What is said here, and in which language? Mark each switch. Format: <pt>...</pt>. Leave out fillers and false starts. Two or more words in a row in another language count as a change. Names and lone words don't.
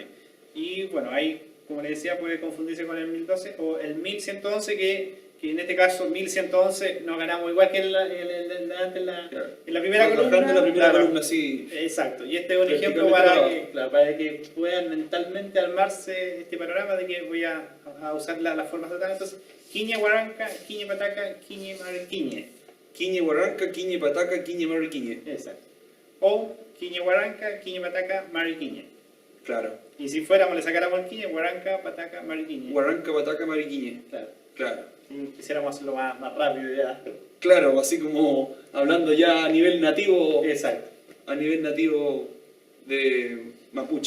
<es>Y bueno, ahí, como les decía, puede confundirse con el 1012 o el 1111, que en este caso 1111 nos ganamos igual que en la Claro. primera columna. Trabajando en la primera Claro. columna, sí. Exacto, y este es un Verticalmente ejemplo para abajo. que, claro, para que puedan mentalmente armarse este panorama de que voy a usar las formas totales. Entonces,</es> <arn>Quiñe Huaranca, Quiñe Pataca, Quiñe Mariquiñe. Quiñe Huaranca, Quiñe Pataca, Quiñe Mari Quiñe.</arn> <es>Exacto.</es> <arn>O Quiñe Huaranca, Quiñe Pataca, Mariquiñe.</arn> <es>Claro. Y si fuéramos, le sacáramos el</es> <arn>Quiñe, Huaranca, Pataca, Mariquiñe. Huaranca, Pataca, Mari Quiñe.</arn> <es>Claro. Claro. Si quisiéramos hacerlo más rápido ya. Claro, así como hablando ya a nivel nativo, Exacto. a nivel nativo de mapuche.</es>